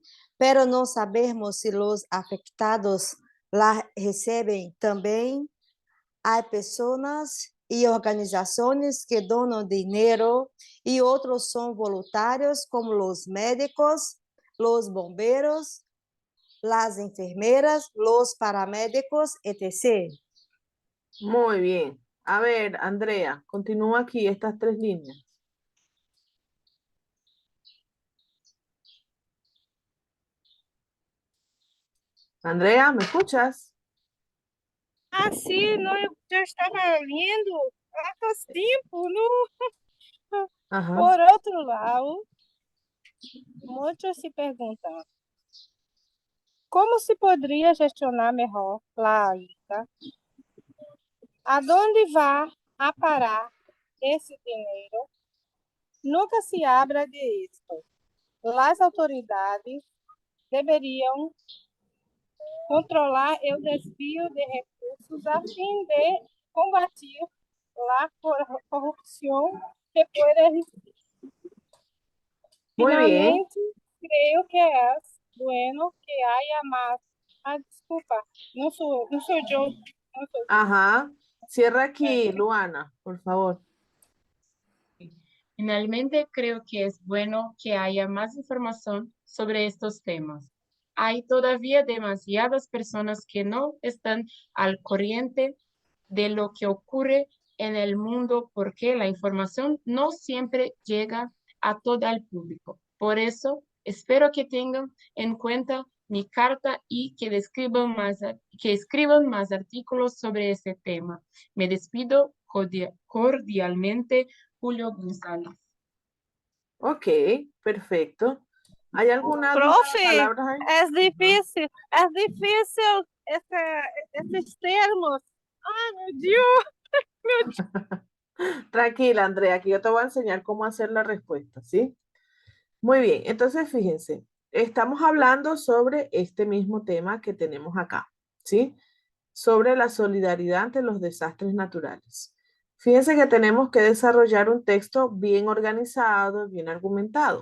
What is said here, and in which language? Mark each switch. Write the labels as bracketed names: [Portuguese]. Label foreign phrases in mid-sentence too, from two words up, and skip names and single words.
[Portuguese] Pero não sabemos se os afectados lá recebem também. Há pessoas e organizações que donam dinheiro e outros são voluntários, como os médicos, os bombeiros, as enfermeiras, os paramédicos, etc. [Spanish] Muy bien. A ver, Andrea, continúa aquí estas tres líneas. Andrea, ¿me escuchas? [Portuguese] Assim, não, eu já estava lendo há faz tempo, não? Ajá. Por outro lado, muitos se perguntam como se poderia gestionar melhor a ITA? Aonde vai a parar esse dinheiro? [Spanish] Nunca se habla de esto. [Portuguese] As autoridades deveriam controlar o desvio de recursos a fim de combater a corrupção que pode existir. [Spanish] Muy bien. Finalmente, [Portuguese] creio que é [Spanish] bueno que haya más. [Portuguese] Ah, desculpa, não sou eu. Não sou eu. Ajá. [Spanish] Cierra aquí, Luana, por favor. Finalmente, creo que es bueno que haya más información sobre estos temas. Hay todavía demasiadas personas que no están al corriente de lo que ocurre en el mundo porque la información no siempre llega a todo el público. Por eso, espero que tengan en cuenta mi carta y que escriban más artículos sobre ese tema. Me despido cordialmente, Julio González. Ok, perfecto. ¿Hay alguna duda o Profe, palabras ahí? [Portuguese] é difícil esses termos. Ai, meu Deus! [Spanish] Tranquila, Andrea, aquí yo te voy a enseñar cómo hacer la respuesta, ¿sí? Muy bien, entonces fíjense, estamos hablando sobre este mismo tema que tenemos acá, ¿sí? Sobre la solidaridad ante los desastres naturales. Fíjense que tenemos que desarrollar un texto bien organizado, bien argumentado.